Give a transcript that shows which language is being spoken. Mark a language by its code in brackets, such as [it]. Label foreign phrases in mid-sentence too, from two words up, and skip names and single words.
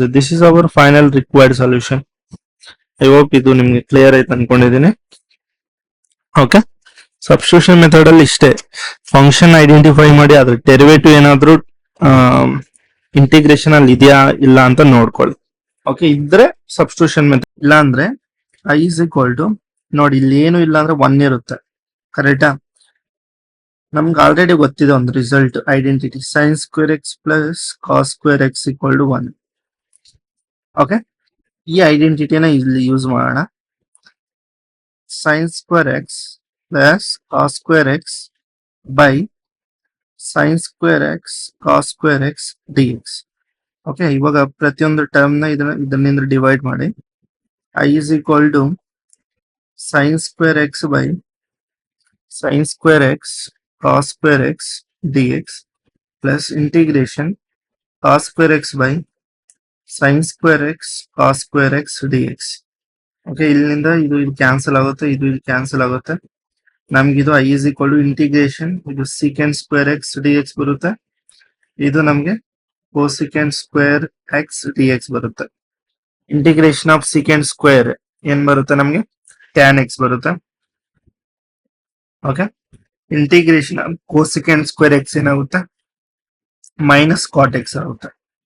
[en] This is our final required solution. I hope [kn] ಇದು ನಿಮ್ಗೆ ಕ್ಲಿಯರ್ ಆಯ್ತು ಅನ್ಕೊಂಡಿದ್ದೀನಿ. ಓಕೆ, [en] substitution method [kn] ಅಲ್ಲಿ ಇಷ್ಟೇ, [en] function identify [kn] ಮಾಡಿ ಅದ್ರ ಡೆರಿವೇಟಿವ್ ಏನಾದ್ರೂ ಇಂಟಿಗ್ರೇಷನ್ ಅಲ್ಲಿ ಇದೆಯಾ ಇಲ್ಲ ಅಂತ ನೋಡ್ಕೊಳ್ಳಿ. ಓಕೆ, ಇದ್ರೆ [en] substitution method, [kn] ಇಲ್ಲ ಅಂದ್ರೆ [en] I is equal to [kn] ನೋಡಿ, ಇಲ್ಲಿ ಏನು ಇಲ್ಲ ಅಂದ್ರೆ 1 ಇರುತ್ತೆ, ಕರೆಕ್ಟಾ. ನಮ್ಗೆ ಆಲ್ರೆಡಿ ಗೊತ್ತಿದೆ ಒಂದು [en] result identity, sin square x plus cos square x equal to 1. [kn] ಓಕೆ, ಈ ಐಡೆಂಟಿಟಿನ ಇಲ್ಲಿ ಯೂಸ್ ಮಾಡೋಣ. [en] sin square x plus cos square x by sin square x cos square x dx. [kn] ಓಕೆ, ಇವಾಗ ಪ್ರತಿಯೊಂದು ಟರ್ಮ್ ನ ಇದನ್ನಿಂದ ಡಿವೈಡ್ ಮಾಡಿ. [en] I is equal to sin square x by sin square x cos square x dx plus integration cos square x by sin square x cos square x dx. [kn] ಓಕೆ, ಇಲ್ಲಿಂದ ಇದು ಕ್ಯಾನ್ಸಲ್ ಆಗುತ್ತೆ, ಇದು ಕ್ಯಾನ್ಸಲ್ ಆಗುತ್ತೆ. ನಮ್ಗೆ ಇದು [en] I is equal to integration, [kn] ಇದು [en] secant square x dx [kn] ಬರುತ್ತೆ, ಇದು ನಮ್ಗೆ [en] cosecant square x dx [kn] ಬರುತ್ತೆ. [en] integration of secant square [kn] ಏನ್ ಬರುತ್ತೆ ನಮ್ಗೆ, [en] tan x ಬರುತ್ತೆ. Okay, integration of cosecant square x ಏನಾಗುತ್ತೆ, minus cot x ಆಗುತ್ತೆ.